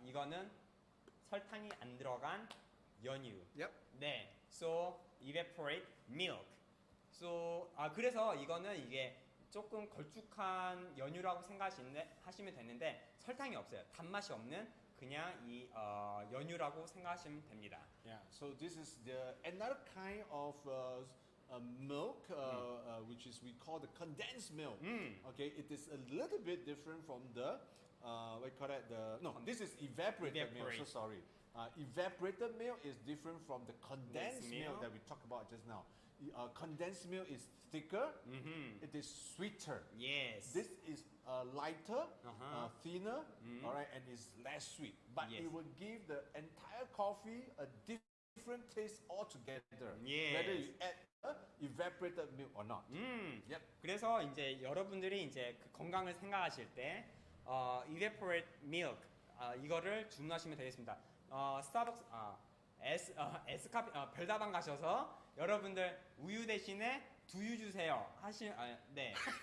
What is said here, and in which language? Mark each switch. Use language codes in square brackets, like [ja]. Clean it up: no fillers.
[ko] 이거는 설탕이 안 들어간 연유. [en] Yep. [ko] 네. [en] So evaporate milk. [ko] So 그래서 이거는 이게 조금 걸쭉한 연유라고 생각하시면 되는데 설탕이 없어요. 단맛이 없는 그냥 이 연유라고 생각하시면 됩니다. [en] Yeah. So this is another kind of milk, which is we call the condensed milk. Okay, it is a little bit different from the we call it this is evaporated milk. So sorry. Evaporated milk is different from the condensed milk that we talked about just now. Condensed milk is thicker. It is sweeter. Yes. This is lighter, thinner, all right, and is less sweet. But it will give the entire coffee a different taste altogether. Yes. Whether you add evaporated milk or not. Yep. [ko] 그래서 이제 여러분들이 이제 그 건강을 생각하실 때 evaporate milk 이거를 주문하시면 되겠습니다. 스타벅스 에스카피 별다방 가셔서 여러분들 우유 대신에 두유 주세요 네.